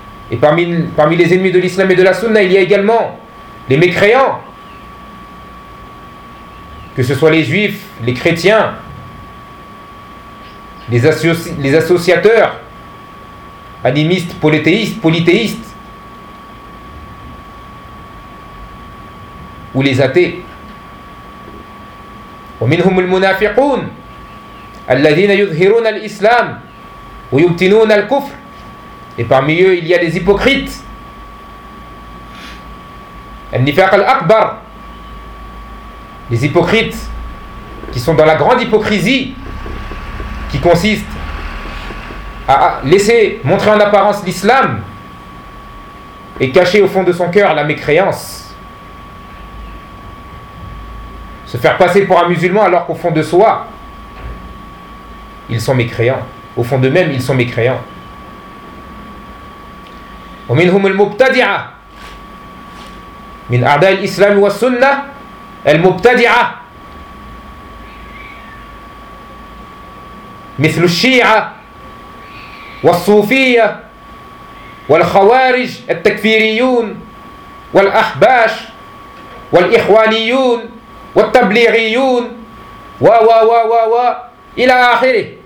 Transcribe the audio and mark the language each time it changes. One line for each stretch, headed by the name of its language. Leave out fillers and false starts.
French: Et parmi les ennemis de l'islam et de la sunna, il y a également les mécréants, que ce soit les juifs, les chrétiens, les associateurs animistes, polythéistes ou les athées.
Arabic: ومنهم المنافقون الذين يظهرون الإسلام ويبطنون الكفر.
French: Et parmi eux, il y a les hypocrites.
Arabic: النفاق الأكبر.
French: Les hypocrites qui sont dans la grande hypocrisie, qui consiste à laisser montrer en apparence l'islam et cacher au fond de son cœur la mécréance. Se faire passer pour un musulman alors qu'au fond de soi, ils sont mécréants. Au fond d'eux-mêmes, ils sont mécréants.
Arabic: ومنهم المبتدعة من أعداء الإسلام والسنة المبتدعة مثل الشيعة والصوفية والخوارج التكفيريون والأحباش والإخوانيون والتبليغيون و و و و و إلى آخره.